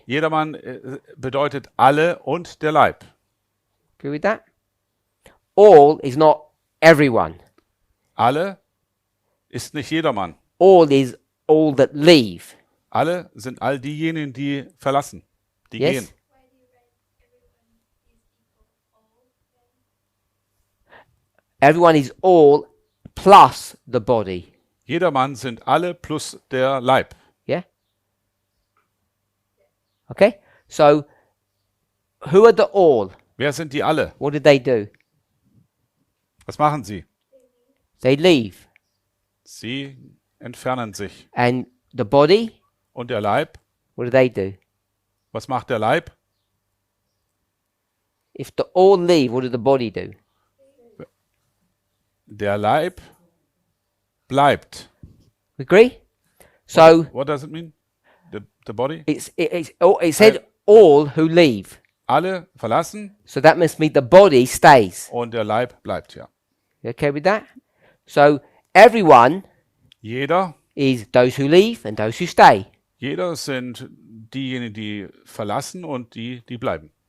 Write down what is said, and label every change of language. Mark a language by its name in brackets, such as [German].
[German] jedermann bedeutet alle und der Leib. [English] Agree with that? All is not everyone. [German] Alle ist nicht jedermann. [English] All is all that leave. [German] Alle sind all diejenigen, die verlassen, die [English] Yes? [German] gehen. [English] Why do you write everyone is equal all then? Everyone is all plus the body. [German] Jedermann sind alle plus der Leib. [English] Yeah? Okay? So, who are the all? [German] Wer sind die alle? [English] What did they do? [German] Was machen sie? [English] They leave. [German] Sie entfernen sich. [English] And the body, [German] Und der Leib? [English] what do they do? [German] Was macht der Leib? [English] If the all leave, what did the body do? [German] Der Leib bleibt. [English] Agree? So, What does it mean? The body? it said all who leave. [German] Alle verlassen [English] So that must mean the body stays. [German] und der Leib bleibt, ja. [English] You okay with that? So, everyone [German] Jeder [English] is those who leave and those who stay. [German] Jeder sind diejenigen, die verlassen und die bleiben.